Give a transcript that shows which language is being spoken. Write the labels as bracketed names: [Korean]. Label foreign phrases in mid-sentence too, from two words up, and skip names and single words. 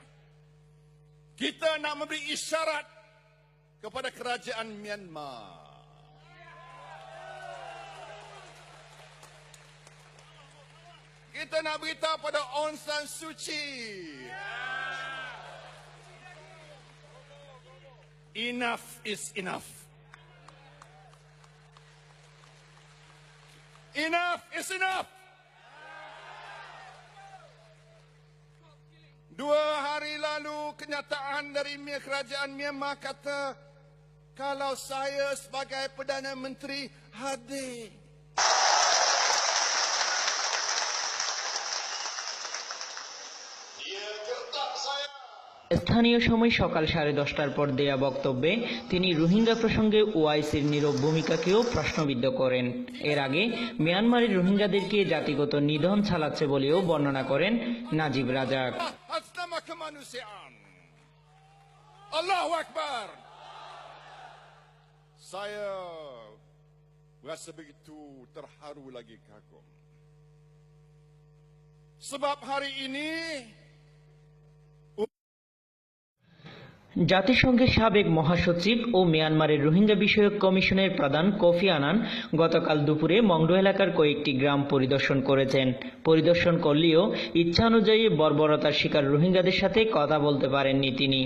[Malay] Kita nak memberi isyarat kepada kerajaan Myanmar. Kita nak beritahu pada Aung San Suu Kyi. [English] Enough is enough. Enough is enough. [Malay] 2 hari lalu kenyataan dari kerajaan Myanmar kata kalau saya sebagai Perdana Menteri hadir. Dia gertak saya. [Bangla] স্থানীয় সময় সকাল 10:30টার পর দেয়া বক্তব্যে তিনি রোহিঙ্গা প্রসঙ্গে ওআইসির নীরব ভূমিকাকেও প্রশ্নবিদ্ধ করেন। এর আগে মিয়ানমারের রোহিঙ্গাদেরকে জাতিগত নিধন চালাচ্ছে বলেও বর্ণনা করেন নাজিব রাজাক। [Malay] Atas nama kemanusiaan. [Arabic] الله أكبر. [Malay] Saya rasa begitu terharu lagi kagum. Sebab hari ini [Bangla] জাতিসংঘের সাবেক মহাসচিব ও মিয়ানমারের রোহিঙ্গা বিষয়ক কমিশনের প্রধান কোফি আনান গতকাল দুপুরে মংডু এলাকার কয়েকটি গ্রাম পরিদর্শন করেছেন। পরিদর্শন করলেও ইচ্ছা অনুযায়ী বর্বরতার শিকার রোহিঙ্গাদের সাথে কথা বলতে পারেননি তিনি।